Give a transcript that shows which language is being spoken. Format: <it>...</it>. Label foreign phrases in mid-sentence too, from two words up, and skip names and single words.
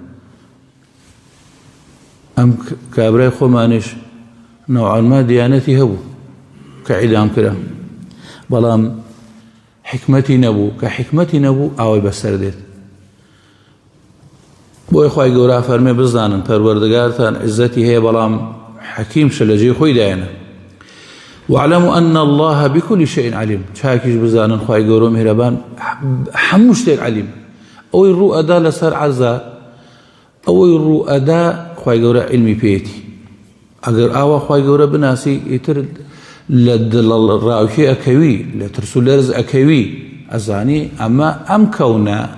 <ckb>ئەم کابرای خۆمانش نەوعانما دیانەتی هەبوو کە عیدام کرا بەڵام حکمەتی نەبوو کە حکمەتی نەبوو ئاوای بەسەر دێت بۆی خوای گەورە فەرمێ بزانن پەروەردگارتان عزەتی هەیە بەڵام حەکیمشە لە جێی خۆی دایەنە</ckb> <ar>واعلموا أن الله بكل شيء عليم</ar> <ckb>چاکیش بزانن خوای گەورە میهرەبان هەموو شتێک علیم ئەوەی ڕوئەدا لەسەر عەرزە ئەوەی ڕوئەدا خوای گەورە علمی پێیەتی ئەگەر ئاوا خوای گەورە بناسی ئیتر لە دڵڕاوکێ ئەکەوی لە ترس و لەرز ئەکەوی ئەزانی ئەمە ئەم کەونە</ckb>